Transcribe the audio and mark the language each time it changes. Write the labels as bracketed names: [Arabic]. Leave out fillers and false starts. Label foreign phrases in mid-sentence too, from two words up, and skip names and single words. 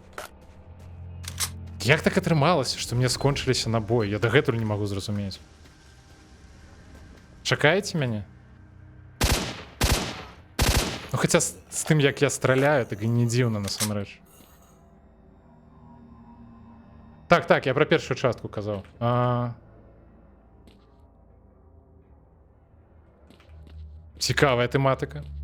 [Belarusian] Як так атрымалася, што мне скончыліся набоі? Я дагэтуль не магу зразумець. [Ukrainian] Чекаєте мене? Ну, хоча з тим, як я стріляю, так і не дивно, насамрэч. Так, я про першу частку казав. [Belarusian] Цікава тематика.